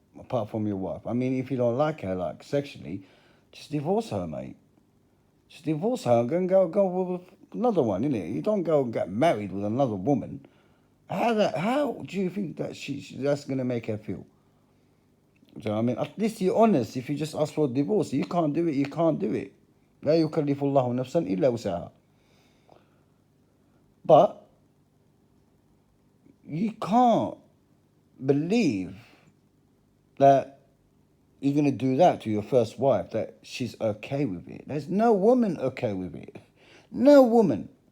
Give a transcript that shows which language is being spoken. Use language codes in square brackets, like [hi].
[en] Apart from your wife. I mean, if you don't like her, like sexually, just divorce her, mate. Just divorce her and go with another one, innit? You don't go and get married with another woman. How do you think that that's gonna make her feel? Do you know what I mean? At least you're honest. If you just ask for a divorce, you can't do it. [ar] لا يكلف الله نفسا إلا وسعها. [en] But you can't believe that you're going to do that to your first wife, that she's okay with it. There's no woman okay with it. No woman.